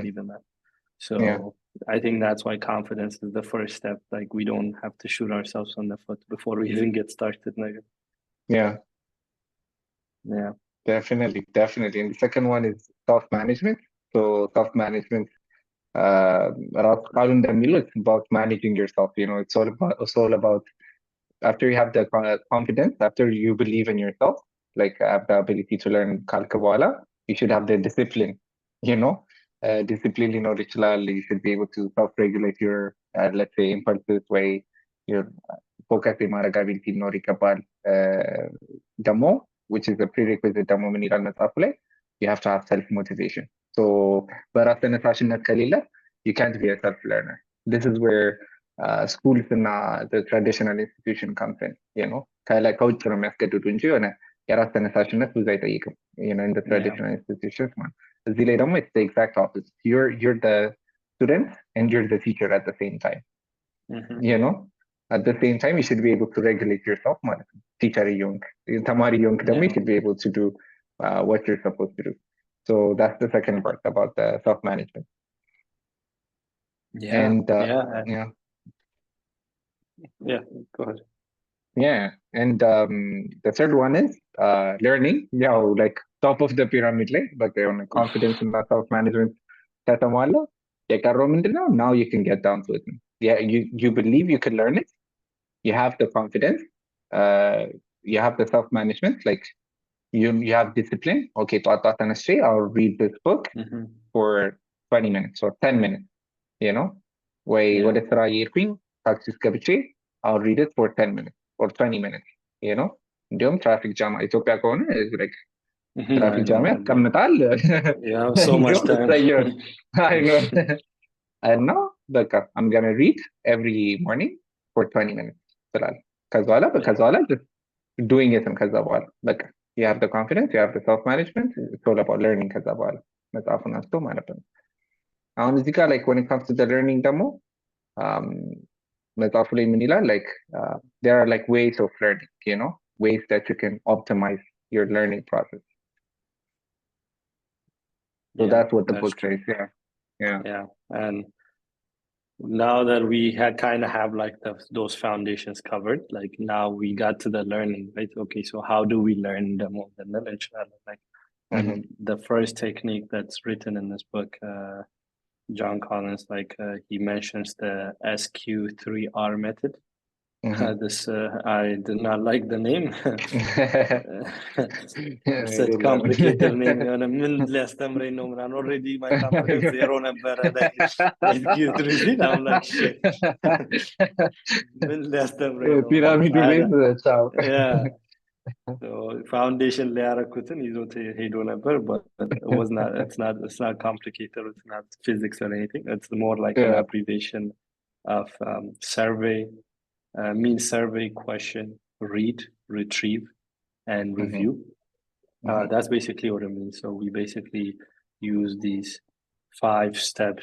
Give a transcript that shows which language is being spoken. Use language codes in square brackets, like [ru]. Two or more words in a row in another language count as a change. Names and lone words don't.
[en] believe in that. Yeah. So I think that's why confidence is the first step. Like we don't have to shoot ourselves on the foot before we even get started. Yeah. Yeah. Definitely. And the second one is self-management. So self-management, [am] ራሱ ቃሉ እንደሚለው [en] it's about managing yourself. It's all about after you have the confidence, after you believe in yourself, like have the ability to learn [am] ካልክ በኋላ [en] you should have the discipline, you know. [am] Discipline ሊኖር ይችላል. [en] You should be able to self-regulate your, let's say, impulses way, your focus የማድረግ ability [am] ሊኖር ይገባል። ደግሞ [en] which is a prerequisite [am] ደግሞ ምን ይላል መጽሐፉ ላይ [en] you have to have self-motivation. So [am] በራስ ተነሳሽነት ከሌለ [en] you can't be a self-learner. This is where schools እና the traditional institution comes in, you know. [am] ከውጭ ነው የሚያስገድዱ እንጂ የሆነ የራስ ተነሳሽነት ብዙ አይጠይቅም, [en] you know, in the Yeah. traditional institutions [am] ማለት እዚህ ላይ ደግሞ [en] it's the exact opposite. You're the student and you're the teacher at the same time, Mhm. you know. At the same time you should be able to regulate yourself [am] ማለት ነው. teacher እየሆንክ ተማሪ እየሆንክ ደግሞ you [en] Yeah. should be able to do what you're supposed to do. So that's the second part about the self-management. Yeah. And Yeah. yeah. Yeah. Go ahead. Yeah, and the third one is learning. Yeah, like top of the pyramid, like, but on confidence and self-management. [am] ከተሟላ የቀረው ምንድነው? [en] Now you can get down to it. Yeah, you believe you can learn it. You have the confidence. Uh, you have the self-management. Like you have discipline. Okay, [am] ጠዋት ተነስቼ [en] I'll read this book Mhm. for 20 minutes or 10 minutes. You know, ወይ Yeah. [am] ወደ ስራ እየሄድኩኝ ታክሲ ውስጥ ገብቼ [en] I'll read it for 10 minutes or 20 minutes, you know. [am] እንዲሁም [en] traffic jam [am] ኢትዮጵያ ከሆነ like [en] Mhm. I [am] ትራፊክ [en] know. [am] ጃም ያስቀምጣል [en] You have so much [am] እንዲሁም [en] time. እሰየውን I know. [am] እና በቃ [en] I'm gonna read every morning for 20 minutes [am] ትላለህ። ከዛ በኋላ [en] just doing it [am] ከዛ በኋላ በቃ [en] you have the confidence, you have the self management, it's all about learning [am] ከዛ በኋላ መጽሐፉን አንስቶ ማለት ነው። አሁን እዚህ ጋር [en] like when it comes to the learning [am] ደግሞ መጽሐፉ ላይ ምን ይላል? [en] Like there are like ways of learning, you know, ways that you can optimize your learning process. So Yeah, that's what the that's book true. says. Yeah. Yeah. And now that we had kind of have like those foundations covered, like now we got to the learning, right? Okay, so how do we learn the more the knowledge? Like, and the first technique that's written in this book, John Collins, like he mentions the SQ3R method. This I did not like the name. Such complicated name. [am] ምን ሊያስተምረኝ ነው ምናምን [en] already my confidence zero ነበረ like SQ3 ሲል I'm like shit. [am] ምን ሊያስተምረኝ ነው? ፒራሚዱ ላይ ቻው። [en] Yeah. So foundation [am] ላይ ያደረኩትን ይዞት ሄዶ ነበር, [en] but it was not. It's not complicated. It's not physics or anything. It's more like an abbreviation of survey. Mean survey, question, read, retrieve, and review. That's basically what it means. So we basically use these 5 steps.